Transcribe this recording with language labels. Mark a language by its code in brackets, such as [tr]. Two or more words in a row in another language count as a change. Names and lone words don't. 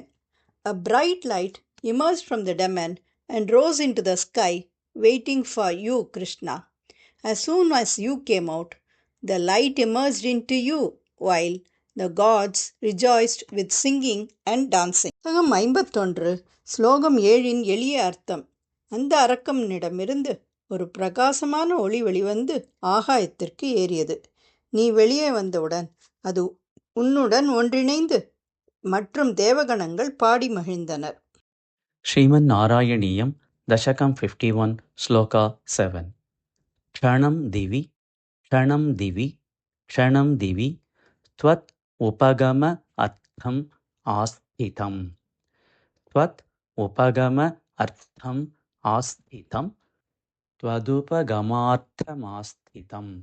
[en] A bright light emerged from the daman and rose into the sky, waiting for you, Krishna. As soon as you came out, the light emerged into you, while the gods rejoiced with singing and dancing. [ta] புத்தகம் 51 ஸ்லோகம் 7 எளிய அர்த்தம். அந்த அரக்கனிடமிருந்து ஒரு பிரகாசமான ஒளி வெளிவந்து ஆகாயத்திற்கு ஏறியது. நீ வெளியே வந்தவுடன் அது உன்னுடன் ஒன்றிணைந்து மற்றும் தேவகணங்கள் பாடி மகிழ்ந்தனர். [sa] ಶ್ರೀಮನ್ ನಾರಾಯಣೀಯಂ ದಶಕಂ 51 ಶ್ಲೋಕ 7. ಕ್ಷಣಂ ದಿವಿ ಕ್ಷಣಂ ದಿವಿ ಕ್ಷಣಂ ದಿವಿ ತ್ವತ್ ಉಪಗಮ ಅರ್ಥಂ ಆಸ್ಥಿತಂ ತ್ವತ್ ಉಪಗಮ ಅರ್ಥಂ ಆಸ್ಥಿತಂ ತ್ವದುಪಗಮಾರ್ಥಮಾಸ್ಥಿತಂ